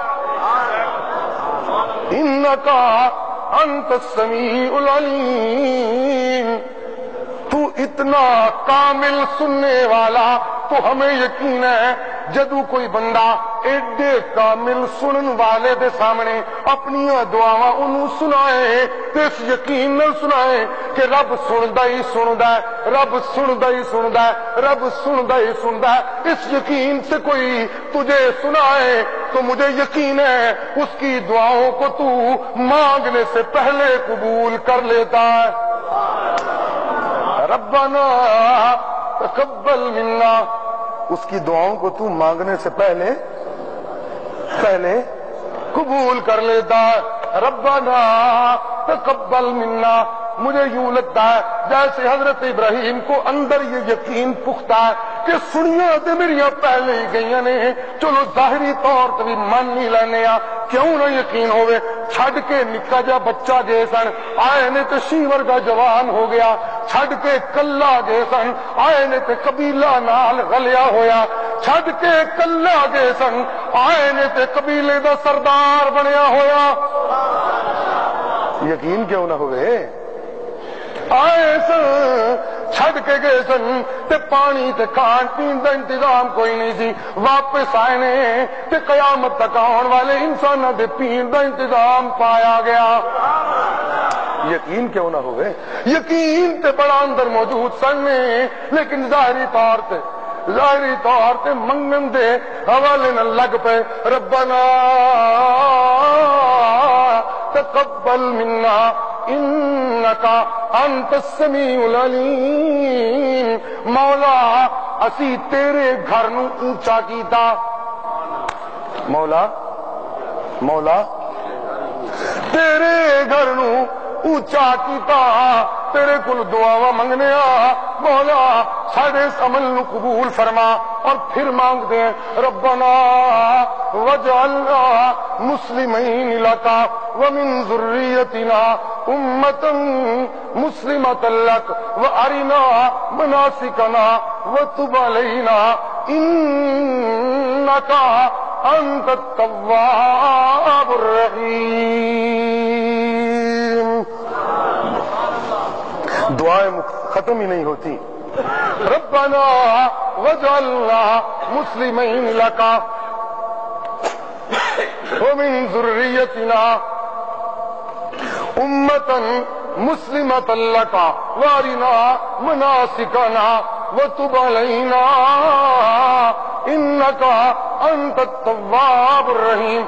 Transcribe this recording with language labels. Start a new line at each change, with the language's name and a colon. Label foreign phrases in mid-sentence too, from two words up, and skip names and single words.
Arabic: انکا انت السمیع العلیم،
Urdu: تو اتنا کامل سننے والا، تو ہمیں یقین ہے
Punjabi: جدو کوئی بندہ ایڈے کامل سنن والے دے سامنے اپنی دعاواں انہوں سنائے تو
Urdu: اس یقین نال سنائے کہ رب سندا ہی سندا ہے، رب سندا ہی سندا ہے، رب سندا ہی سندا ہے، اس یقین سے کوئی تجھے سنائے تو مجھے یقین ہے اس کی دعاؤں کو تو مانگنے سے پہلے قبول کر لیتا ہے۔
Arabic: ربنا تقبل منا،
Urdu: اس کی دعاؤں کو تو مانگنے سے پہلے قبول کر لیتا ہے۔
Arabic: ربنا تقبل منا،
Punjabi: مجھے یوں لگتا ہے جیسے حضرت ابراہیم کو اندر یہ یقین پختہ ہے کہ سنیاں تے میریاں پہلے ہی گئیاں نے، چلو ظاہری طور تے بھی مان نہیں لینے آ، کیوں نہ یقین ہوئے، چھڈ کے نکا جا بچہ گئے سن، آئے نے تے شیور کا جوان ہو گیا، چھڈ کے کلا گئے سن، آئے نے تے قبیلہ نال غلیا ہویا، چھڈ کے کلا گئے سن، آئے نے تے قبیلے دا سردار بنیا ہویا، یقین کیوں نہ ہوئے، آئے سن چھڈ کے گئے سن تے پانی تے کھان پین دا انتظام کوئی نہیں سی، واپس آئے نے تے قیامت تک آن والے انساناں دے پین دا انتظام پایا گیا، یقین کیوں نہ ہوئے، یقین تے بڑا اندر موجود سن لیکن ظاہری طور تے منگن دے حوالے نہ لگ پے۔
Arabic: ربنا تقبل منا انکا انت السمیع العلیم،
Punjabi: مولا اسی تیرے گھر نو اونچا کیتا، مولا تیرے گھر نو اونچا کیتا، تیرے کل دعاواں منگنے آ، مولا ساڈے اس عمل نو قبول فرما،
Urdu: اور پھر مانگ دیں
Arabic: ربنا وجعلنا مسلمین لک ومن ذریتنا امة مسلمة لک وارنا مناسکنا وتب علینا انک انت التواب الرحیم۔
Urdu: دعائیں ختم ہی نہیں ہوتی،
Arabic: ربنا وجعلنا مسلمین لک ومن ذریتنا امة مسلمة لک وارنا مناسکنا وتب علینا انکا انت التواب الرحیم.